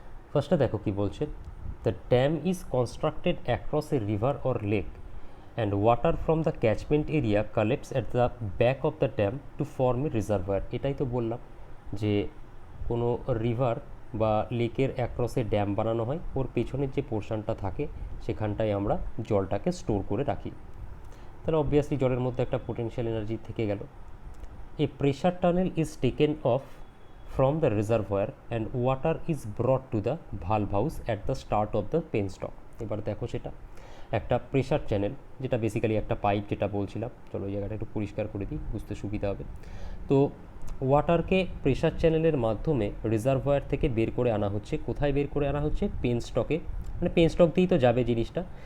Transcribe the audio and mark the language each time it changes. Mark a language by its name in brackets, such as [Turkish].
[Bangla] ফার্স্টে দেখো কি বলছে, [English] The dam is constructed across a river or lake and water from the catchment area collects at the back of the dam to form a reservoir. [Bangla] এটাই তো বললাম যে কোনো রিভার বা লেকের অ্যাক্রসে ড্যাম বানানো হয়, ওর পেছনের যে পোর্শনটা থাকে সেখানটায় আমরা জলটাকে স্টোর করে রাখি। তাহলে অবভিয়াসলি জলের মধ্যে একটা পোটেনশিয়াল এনার্জি থেকে গেল। [English] A pressure tunnel is taken off from the reservoir and water is brought to the valve house at the start of the penstock. [Bangla] এবার দেখো সেটা একটা প্রেশার চ্যানেল, যেটা বেসিক্যালি একটা পাইপ, যেটা বলছিলাম। চলো এই জায়গাটা একটু পরিষ্কার করে দিই, বুঝতে সুবিধা হবে। তো ওয়াটারকে প্রেশার চ্যানেলের মাধ্যমে রিজার্ভয়ার থেকে বের করে আনা হচ্ছে। কোথায় বের করে আনা হচ্ছে? পেনস্টকে, মানে পেনস্টক দিয়েই তো যাবে জিনিসটা।